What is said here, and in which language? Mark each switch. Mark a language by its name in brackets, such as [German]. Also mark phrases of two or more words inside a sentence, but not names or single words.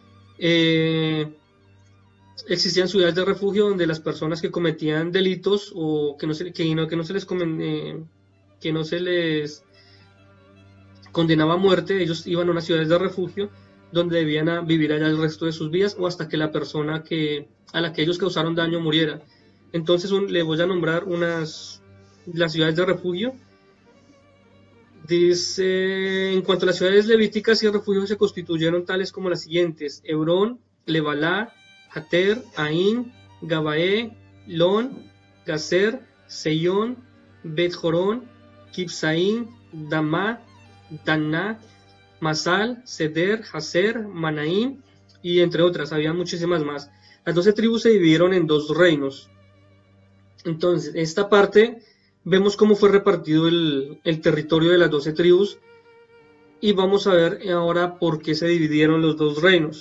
[Spanish] Existían ciudades de refugio donde las personas que cometían delitos o que no se les condenaba a muerte, ellos iban a unas ciudades de refugio donde debían vivir allá el resto de sus vidas o hasta que la persona a la que ellos causaron daño muriera. Entonces le voy a nombrar las ciudades de refugio. Dice, en cuanto a las ciudades levíticas y refugios, se constituyeron tales como las siguientes: Hebrón, Lebalá, Hater, Ain, Gabaé, Lon, Gazer, Seyón, Bet-Jorón, Kibsaín, Damá, Daná, Masal, Seder, Haser, Manaim y entre otras, había muchísimas más. Las 12 tribus se dividieron en 2 reinos. Entonces, esta parte vemos cómo fue repartido el territorio de las 12 tribus y vamos a ver ahora por qué se dividieron los 2 reinos.